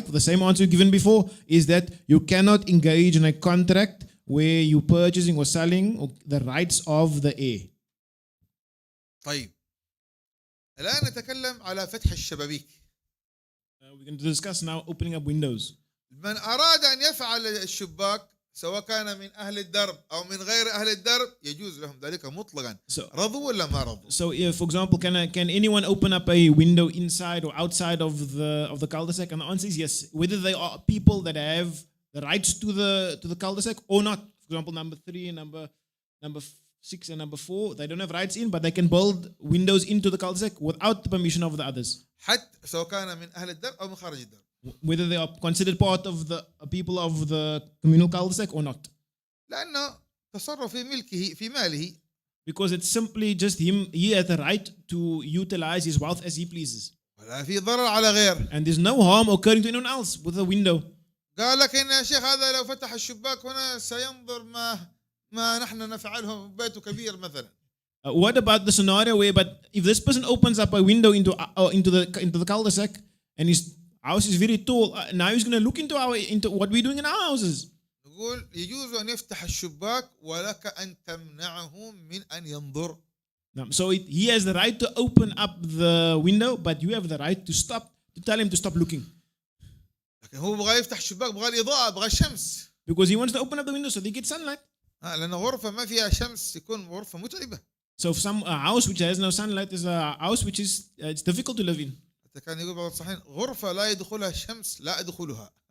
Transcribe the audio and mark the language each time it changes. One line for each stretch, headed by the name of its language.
English: The same answer given before is that you cannot engage in a contract where you're purchasing or selling the rights of the heir.
Arabic: طيب الآن نتكلم على فتح الشبابيك.
English: We're going to discuss now opening up windows.
Arabic: من أراد أن يفعل الشباك سواء كان من أهل الدرب أو من غير أهل الدرب يجوز لهم ذلك مطلقا. رضوا ولا ما رضوا؟
English: So, for example, can anyone open up a window inside or outside of the cul-de-sac? And the answer is yes. Whether they are people that have the rights to the cul-de-sac or not. For example, number 3 and number 6 and number 4, they don't have rights in, but they can build windows into the cul-de-sac without the permission of the others.
Arabic: حتى سواء كان من أهل الدرب أو من خارج الدرب.
English: Whether they are considered part of the people of the communal cul-de-sac or not.
Arabic: لأنه تصرف في ملكه في ماله.
English: Because it's simply just him, he has the right to utilize his wealth as he pleases.
Arabic: ولا في ضرر على غير.
English: And there's no harm occurring to anyone else with a window.
Arabic: قال لك إن يا شيخ هذا لو فتح الشباك هنا سينظر ما نحن نفعله بيته كبير مثلا.
English: What about the scenario where, but if this person opens up a window into the cul-de-sac and his house is very tall, now he's going to look into what we're doing in our houses.
Arabic: نقول يجوز أن يفتح الشباك ولك أن تمنعه من أن ينظر.
English: So he has the right to open up the window, but you have the right to tell him to stop looking.
Arabic: لكن هو بغى يفتح الشباك بغى الإضاءة بغى الشمس.
English: Because he wants to open up the window so they get sunlight.
Arabic: لأن غرفة ما فيها شمس يكون غرفة متعبة.
English: So if a house which has no sunlight is a house which is it's difficult to live in.
Arabic: كان يقول بعض الصحيحين غرفة لا يدخلها الشمس لا أدخلها.